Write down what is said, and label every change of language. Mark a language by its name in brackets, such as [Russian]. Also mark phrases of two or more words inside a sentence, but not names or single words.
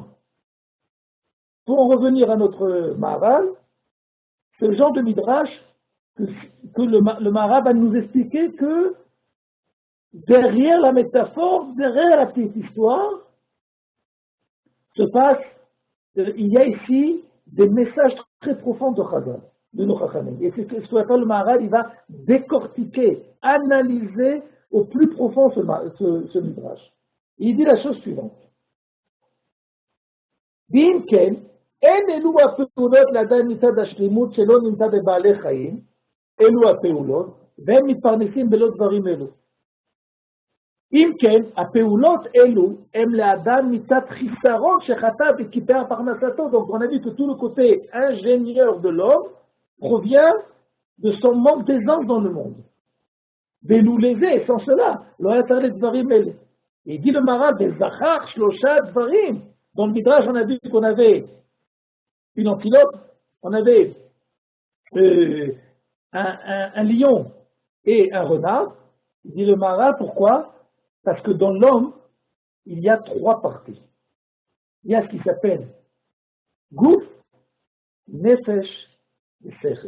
[French] Pour en revenir à notre Maharal, c'est le genre de midrash que le Maharal va nous expliquer que derrière la métaphore, derrière la petite histoire, il y a ici des messages très profonds de Chazal, de nos Chachamim. Et c'est ce qu'on appelle le Maharal, il va décortiquer, analyser au plus profond ce midrash. Il dit la chose suivante. [Hebrew] Bimken, אין אלו הפעולות לאדם מצד השלימות שלא נמצא בבעלי חיים, אלו הפעולות, והם מתפרנסים בלא דברים אלו. אם כן, הפעולות אלו הם לאדם מצד חיסרון שחטא וקיפח פרנסתו. [French] Donc on a vu que tout le côté ingénieur de l'homme provient de son manque d'aisance dans le monde. [Hebrew] ולו לזה, [French] sans cela, [Hebrew] לא היה צריך לדברים אלה. [French] Il dit le Maharal, [Hebrew] וזכר 3 דברים. [French] Dans le Midrash, on a vu qu'on avait une antilope, on avait un lion et un renard. Il dit le Maharal, pourquoi? Parce que dans l'homme, il y a 3 parties. Il y a ce qui s'appelle Gouf, Nefesh et Sechel.